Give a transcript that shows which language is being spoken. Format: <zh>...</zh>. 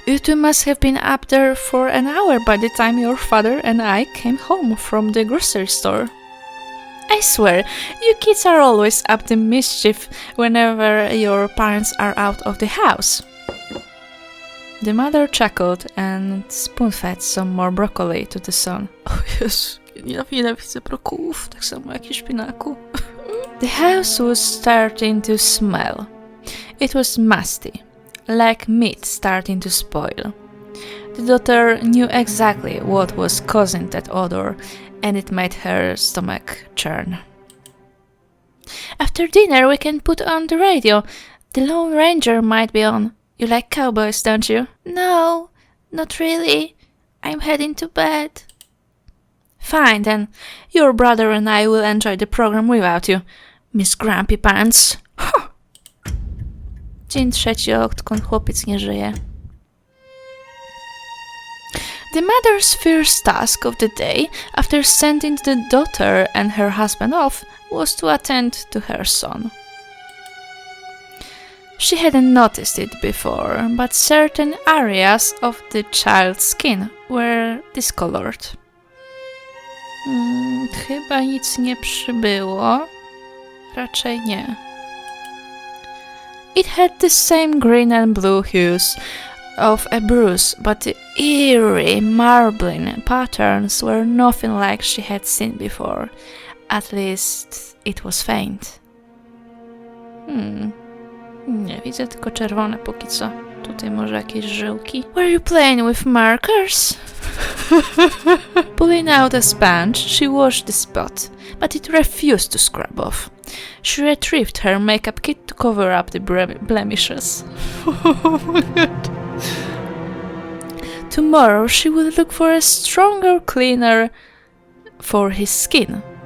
<en>You two must have been up there for an hour by the time your father and I came home from the grocery store. I swear, you kids are always up to mischief whenever your parents are out of the house. The mother chuckled and spoon-fed some more broccoli to the son. Oh yes,</en> <pl>Nienawidzę brokułów, tak samo jak i szpinaku.</pl> <en>The house was starting to smell. It was musty, like meat starting to spoil. The daughter knew exactly what was causing that odor, and it made her stomach churn. After dinner, we can put on the radio. The Lone Ranger might be on. You like cowboys, don't you? No, not really. I'm heading to bed. Fine, then. Your brother and I will enjoy the program without you, Miss Grumpy Pants. Huh.</en> <pl>Dzień trzeci, odkąd chłopiec nie żyje.</pl> <en>The mother's first task of the day, after sending the daughter and her husband off, was to attend to her son. She hadn't noticed it before, but certain areas of the child's skin were discolored.</en> <pl>Chyba nic nie przybyło. Raczej nie.</pl> <en>It had the same green and blue hues of a bruise, but the eerie marbling patterns were nothing like she had seen before. At least it was faint.</en> <pl>Nie, widzę tylko czerwone póki co. Tutaj może jakieś żyłki.</pl> <en>Were you playing with markers? Pulling out a sponge, she washed the spot, but it refused to scrub off. She retrieved her makeup kit to cover up the blemishes. Oh my god. Tomorrow she will look for a stronger cleaner for his skin.</en>